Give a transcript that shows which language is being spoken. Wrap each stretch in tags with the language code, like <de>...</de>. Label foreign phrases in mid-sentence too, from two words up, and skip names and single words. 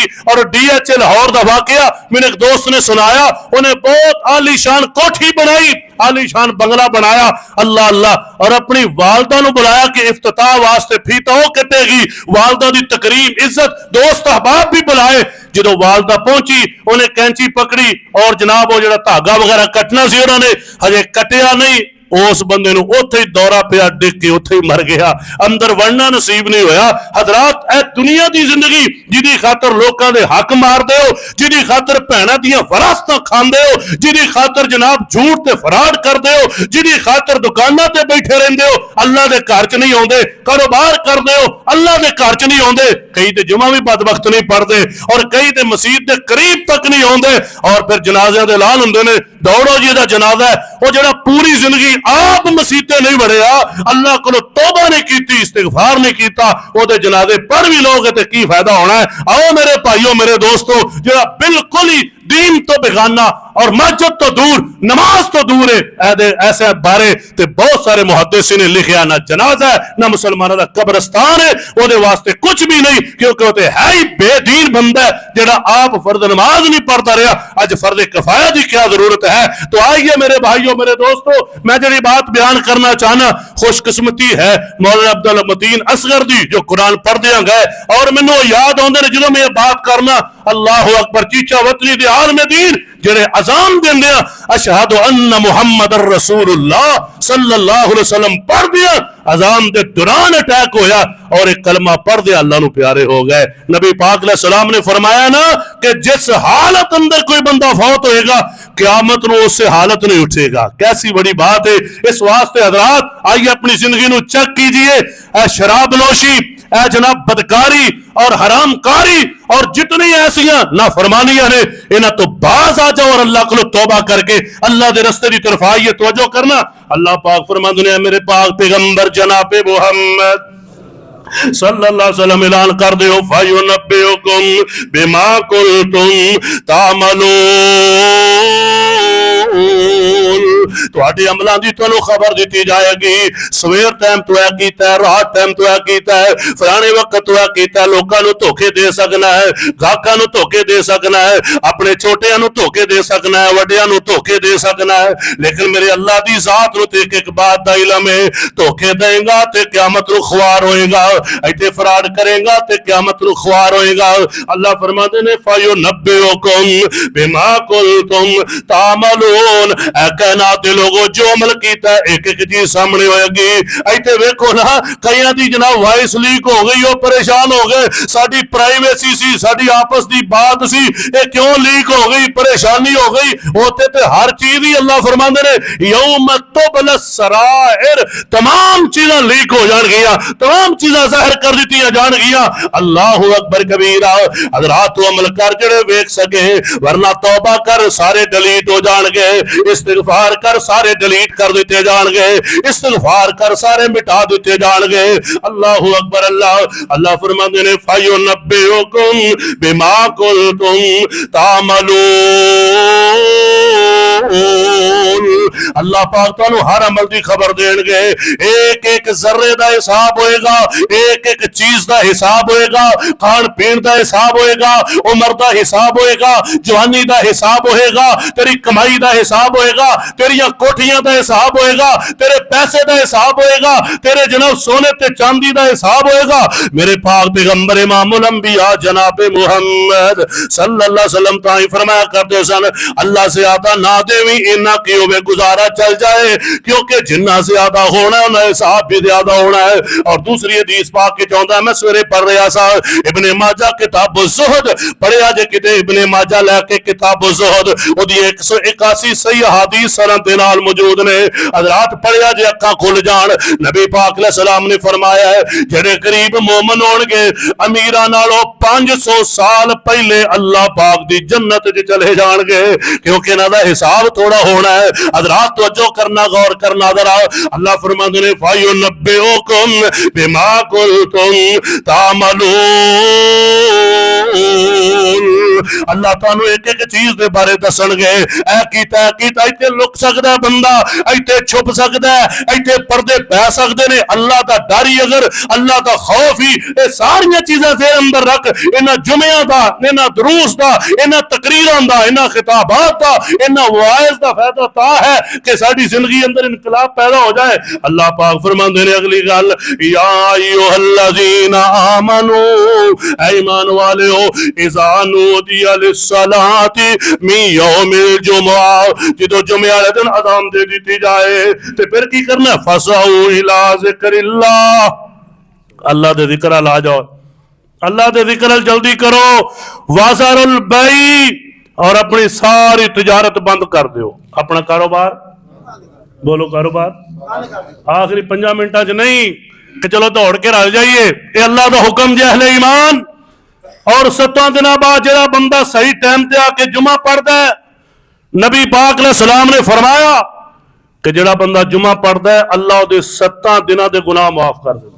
<pa>اور ڈی ایچ اے لاہور دا واقعہ میرے ایک دوست نے سنایا، انہیں بہت عالیشان کوٹھی بنائی، عالیشان بنگلہ بنایا، اللہ اللہ، اور اپنی والدہ نوں بلایا کہ افتتاح واسطے فیتا ہو کٹے گی، والدہ دی تکریم عزت دوست احباب بھی بلائے. جو والدہ پہنچی انہیں قینچی پکڑی اور جناب او جو دھاگا وغیرہ کٹنا سی انہاں نے ہجے کٹیا نہیں، اس بندے نوں اوتھے ہی دورہ پیا، ڈگ کے اوتھے ہی مر گیا، اندر وڑنا نصیب نہیں ہویا. حضرات اے دنیا کی زندگی جدی خاطر لوگوں کے حق مارتے ہو، جدی خاطر بھیناں دیاں وراثتاں کھاندے ہو، جدی خاطر جناب جھوٹ تے فراڈ کرتے ہو، جدی خاطر دکاناں تے بیٹھے رہندے ہو، اللہ دے گھر چ نہیں آؤندے، کاروبار کرتے ہو اللہ دے گھر چ نہیں آؤندے، کئی تے جمعہ بھی بدبخت نہیں پڑھتے اور کئی تے مسیت دے قریب تک نہیں آؤندے. اور فیر جنازے دے اعلان ہوندے نے، دوڑو جی دا جنازہ ہے، او جہڑا پوری زندگی آپ مسیتے نہیں بڑھیا، اللہ کو توبہ نہیں کی، استغفار نہیں کیا، اودے جنازے پڑھ بھی لوگے تو کی فائدہ ہونا ہے. آؤ میرے بھائیو میرے دوستو، جو بالکل ہی دین توں بیگانہ اور مسجد توں دور، نماز توں دور ہے، ایسے بارے تے بہت سارے محدث نے لکھا، نہ جنازہ ہے نہ مسلمانوں کا قبرستان ہے، او واسطے کچھ بھی نہیں، کیونکہ او ہے ہی بے دین بندہ ہے جہڑا آپ فرض نماز نہیں پڑھتا رہا.</pa> <ur>اج فرض کفایہ کی کیا ضرورت ہے?</ur> <pa>تو آئیے میرے بھائیو میرے دوستو، میں جی بات بیان کرنا چاہنا، خوش قسمتی ہے مولانا عبدالمتین اصغر دی جو قرآن پڑھدے گئے، اور مینوں یاد آؤندے نے جو میں یہ بات کرنا,</pa> <ar>الله أكبر</ar> <pa>چیچہ وطنی دے عالم دین جہڑے اذان دیندے</pa> <ar>أشهد أن محمدا رسول الله صلى الله عليه وسلم</ar> <pa>پڑھ دیا، اذان دے دوران اٹیک ہویا اور ایک کلمہ پڑھ دیا، اللہ نوں پیارے ہو گئے. نبی پاک</pa> <ar>عليه السلام</ar> <pa>نے فرمایا نا کہ جس حالت اندر کوئی بندہ فوت ہووے گا، قیامت نوں اس حالت نہیں اٹھے گا.</pa> <ur>کیسی بڑی بات ہے.</ur> <pa>اس واسطے حضرات آئیے اپنی زندگی نوں چیک کیجیے.</pa> <ur>اے شراب نوشی، اے جناب بدکاری اور حرامکاری اور جتنی ایسیاں نافرمانیاں نے، انہاں توں باز آ جاؤ اور اللہ کو توبہ کر کے اللہ کے رستے کی طرف آئیے.</ur> <pa>توجہ کرنا، اللہ پاک فرماتے ہیں میرے پاک پیغمبر جناب محمد</pa> <ar>صلى الله عليه وسلم</ar> <pa>اعلان کر دو,</pa> <ar>فينبئكم بما كنتم تعملون,</ar> <pa>تہاڈے عملاں دی تہانوں خبر دی جائے گی. سویر ٹائم تو ہے کیتا ہے، رات ٹائم تو ہے کیتا ہے، فلانے وقت تو ہے کیتا ہے. لوکاں نوں دھوکے دے سکنا ہے، گاہکاں نوں دھوکے دے سکنا ہے، اپنے چھوٹیاں نوں دھوکے دے سکنا ہے، وڈیاں نوں دھوکے دے سکنا ہے. لیکن میرے اللہ دی ذات نوں تے اک بات دا علم ہے، دھوکے دے گا تے قیامت نوں خوار ہووے گا، ایتھے فراڈ کرے گا تے قیامت نوں خوار ہووے گا. اللہ فرماتے نے</pa> <ar>فينبئكم بما كنتم تعملون,</ar> <pa>اے کائنات دے لوکو جو عمل کیتا اک اک چیز سامنے ہووے گی. ایتھے ویکھو نا، کئیاں دی جناب وائس لیک ہو گئی، او پریشان ہو گئے، ساڈی پرائیویسی سی، ساڈی آپس دی بات سی، یہ کیوں لیک ہو گئی، پریشانی ہو گئی. ہوتے تے ہر چیز ہی اللہ فرماتے نے</pa> <ar>يوم تبلى السرائر,</ar> <pa>تمام چیزاں لیک ہو جائیں گیاں، تمام چیزاں ظاہر کر دی جائیں گیاں.</pa> <ar>الله أكبر كبيرا.</ar> <pa>حضرات تو عمل کر جہڑے ویکھ سکے، ورنہ توبہ کر سارے ڈیلیٹ ہو جائیں گے، استغفار کر سارے ڈیلیٹ کر دتے جائیں گے، استغفار کر سارے مٹا دتے جائیں گے.</pa> <ar>الله أكبر.</ar> <pa>اللہ فرماتے نے</pa> <ar>فينبئكم بما كنتم تعملون,</ar> <pa>اللہ پاک تہانوں ہر عمل کی خبر دیں گے. ایک ایک ذرے کا حساب ہووے گا، ایک ایک چیز کا حساب ہووے گا، کھان پین کا حساب ہووے گا، عمر کا حساب ہووے گا، جوانی کا حساب ہووے گا، تیری کمائی کا حساب ہووے گا، تیریاں کوٹھیاں کا حساب ہووے گا، تیرے پیسے کا حساب ہووے گا، تیرے جناب سونے تے چاندی کا حساب ہووے گا. میرے پاک پیغمبر امام الانبیاء جناب محمد</pa> <ar>صلى الله عليه وسلم</ar> <pa>تائیں فرمایا کرتے سن، اللہ سے زیادہ نہ دیویں، اینا کی ہووے گزارہ چل جائے، کیونکہ جنا زیادہ ہونا ہے انہیں حساب بھی زیادہ ہونا ہے. اور دوسری حدیث پاک کے چاہتا، میں سویرے پڑھ رہا سا ابن ماجہ کتاب زہد پڑھیا جے کتے، ابن ماجہ لے کے کتاب زہد اودی 181 صحیح حدیث سند دے نال موجود نے. حضرات پڑھیا جے اکھاں کھل جان، نبی پاک</pa> <ar>عليه السلام</ar> <pa>نے فرمایا ہے جہڑے غریب مومن ہون گے امیراں نالوں 500 سال پہلے اللہ پاک دی جنت چ چلے جان گے، کیونکہ انہاں دا حساب تھوڑا ہونا ہے. حضرات توجہ کرنا، غور کرنا ذرا۔ اللہ فرماتے نے</pa> <ar>فينبئكم بما كنتم تعملون,</ar> <pa>اللہ تہانوں اک اک چیز دے بارے دسن گے. اے کیتا ایتھے لک سکدا بندہ، ایتھے چھپ سکدا ہے، ایتھے پردے پے سکدے نے. اللہ دا ڈر ہی اگر، اللہ دا خوف ہی، یہ ساریاں چیزاں دے اندر رکھ. انہاں جمعیاں دا، انہاں دروس دا، انہاں تقریراں دا، انہاں خطابات دا، انہاں واعظ دا فائدہ تاں ہے کہ ساڈی زندگی اندر انقلاب پیدا ہو جائے. اللہ پاک فرماندے نے اگلی گل,</pa> <ar>يا أيها الذين آمنوا,</ar> <pa>اے ایمان والیو,</pa> <ar>إذا نودي للصلاة من يوم الجمعة,</ar> <pa>جدوں جمعے والے دن اذان دے دتی جائے تے فیر کی کرنا,</pa> <ar>فاسعوا إلى ذكر الله,</ar> <pa>اللہ دے ذکر لا جاؤ، اللہ دے ذکر جلدی کرو.</pa> <ar>وذروا البيع,</ar> <pa>اور اپنی ساری تجارت بند کر دو، اپنا کاروبار، بولو کاروبار آخری 5 منٹاں چ نہیں کہ چلو دوڑ کے رل جائیے.</pa> <ur>یہ اللہ کا حکم جے اہل ایمان۔ اور 7 دن بعد جو بندہ صحیح ٹائم سے آ کے جمعہ پڑھتا ہے، نبی پاک</ur> <ar>عليه السلام</ar> <ur>نے فرمایا کہ جو بندہ جمعہ پڑھتا ہے اللہ کے 7 دنوں کے گناہ معاف کر دیتا.</ur>